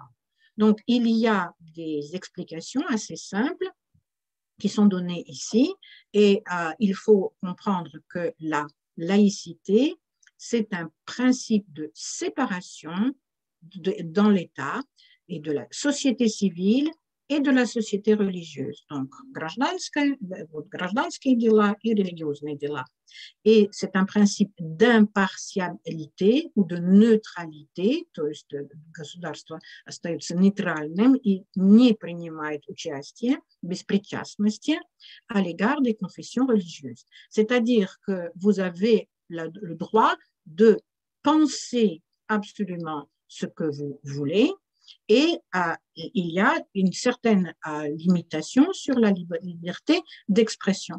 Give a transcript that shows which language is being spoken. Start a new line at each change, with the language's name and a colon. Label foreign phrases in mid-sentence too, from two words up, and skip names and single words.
French: Donc, il y a des explications assez simples qui sont données ici et il faut comprendre que la laïcité, c'est un principe de séparation dans l'État et de la société civile et de la société religieuse. Donc,
Russian: гражданские дела и религиозные дела.
French: Et c'est un principe d'impartialité ou de neutralité,
Russian: то есть государство остается нейтральным и не принимает участие, беспричастности,
French: à l'égard des confessions religieuses. C'est-à-dire que vous avez le droit de penser absolument ce que vous voulez, et il y a une certaine limitation sur la liberté d'expression.